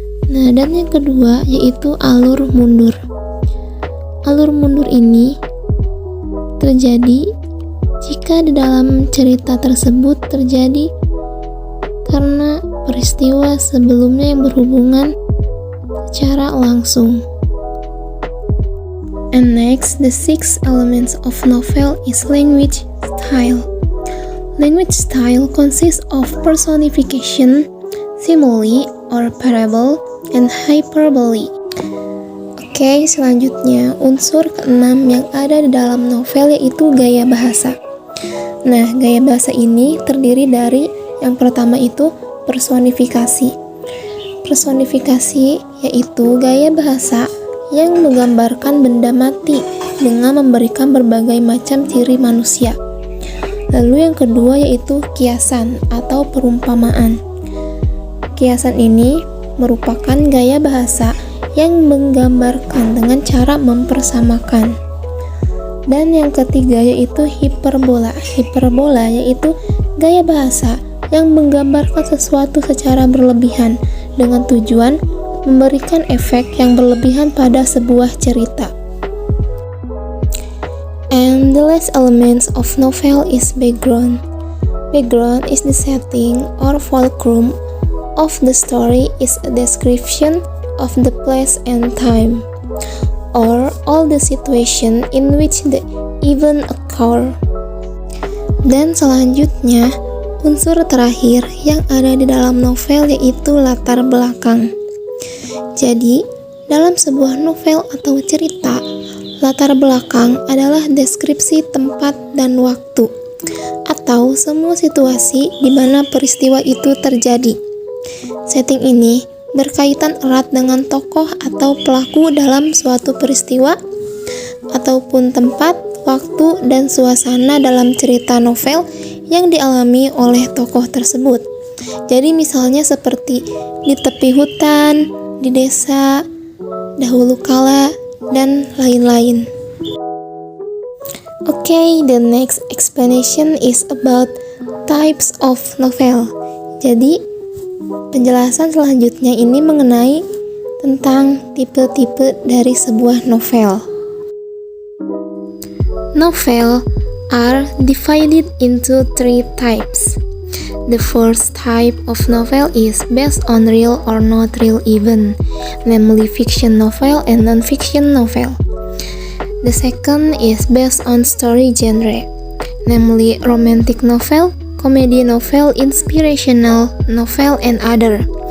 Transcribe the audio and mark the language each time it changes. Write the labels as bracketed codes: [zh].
[id] Nah, dan yang kedua yaitu alur mundur. Alur mundur ini terjadi jika di dalam cerita tersebut terjadi karena peristiwa sebelumnya yang berhubungan secara langsung. [en] And next, the sixth elements of novel is language style. Language style consists of personification, simile or parable, and hyperbole. [id] Oke, selanjutnya unsur keenam yang ada di dalam novel yaitu gaya bahasa. Nah, gaya bahasa ini terdiri dari yang pertama itu personifikasi. Personifikasi yaitu gaya bahasa yang menggambarkan benda mati dengan memberikan berbagai macam ciri manusia. Lalu yang kedua yaitu kiasan atau perumpamaan. Kiasan ini merupakan gaya bahasa yang menggambarkan dengan cara mempersamakan. Dan yang ketiga yaitu hiperbola. Hiperbola yaitu gaya bahasa yang menggambarkan sesuatu secara berlebihan dengan tujuan memberikan efek yang berlebihan pada sebuah cerita. [en] And the last elements of novel is background. Background is the setting or fulcrum of the story, is a description of the place and time, or all the situation in which the event occur. [id] Dan selanjutnya, unsur terakhir yang ada di dalam novel yaitu latar belakang. Jadi, dalam sebuah novel atau cerita, latar belakang adalah deskripsi tempat dan waktu, atau semua situasi di mana peristiwa itu terjadi. Setting ini berkaitan erat dengan tokoh atau pelaku dalam suatu peristiwa, ataupun tempat, waktu, dan suasana dalam cerita novel yang dialami oleh tokoh tersebut. Jadi misalnya seperti di tepi hutan, di desa, dahulu kala, dan lain-lain. [en] Okay, the next explanation is about types of novel. [id] Jadi, penjelasan selanjutnya ini mengenai tentang tipe-tipe dari sebuah novel. [en] Novel are divided into three types. The first type of novel is based on real or not real event, namely fiction novel and non-fiction novel. The second is based on story genre, namely romantic novel, comedy novel, inspirational novel, and other.